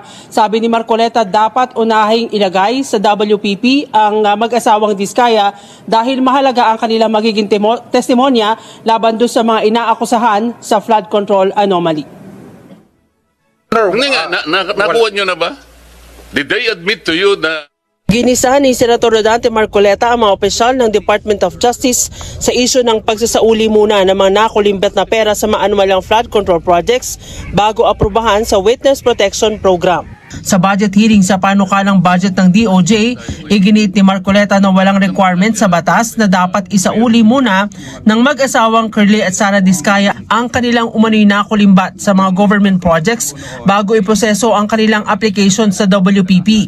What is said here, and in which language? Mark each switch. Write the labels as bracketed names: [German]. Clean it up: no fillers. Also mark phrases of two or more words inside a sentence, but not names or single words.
[Filipino] Sabi ni Marcoleta, dapat unahing ilagay sa WPP ang mag-asawang Diskaya dahil mahalaga ang kanilang magiging testimonya laban doon sa mga inaakusahan sa [English] flood control anomaly. [Filipino] Hindi nga, nakuha nyo na ba? [English] Did they admit to you [Filipino] na... Ginisahan ni Senator Rodante Marcoleta ang mga opisyal ng Department of Justice sa isyu ng pagsasauli muna ng mga nakulimbet na pera sa maanumalang [English] flood control projects [Filipino] bago aprubahan sa Witness Protection Program. Sa [English] budget hearing [Filipino] sa panukalang budget ng DOJ, iginit ni Marcoleta na walang requirement sa batas na dapat isauli muna ng mag-asawang Curly at Sara Diskaya ang kanilang umano'y nakulimbat sa mga [English] government projects [Filipino] bago iproseso ang kanilang application sa WPP.